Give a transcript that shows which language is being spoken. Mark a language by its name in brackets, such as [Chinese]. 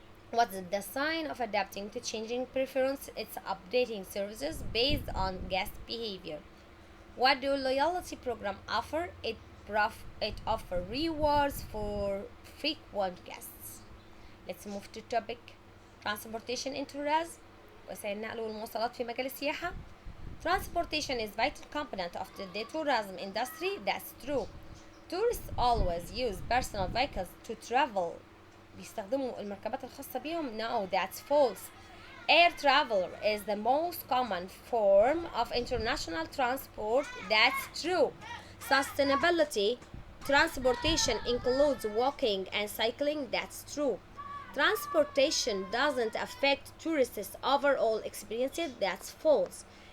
[English] What's the sign of adapting to changing preference? It's updating services based on guest behavior. What do loyalty program offer? It offer rewards for frequent guests. Let's move to topic transportation in tourism. [Arabic] وسائل النقل والمواصلات في مجال السياحة. [English] Transportation is vital component of the tourism industry. That's true. Tourists always use personal vehicles to travel. [Arabic] بيستخدموا المركبات الخاصة بيهم. [English] No, that's false. Air travel is the most common form of international transport. That's true. Sustainability transportation includes walking and cycling. That's true. Transportation doesn't affect tourists' overall experiences. That's false.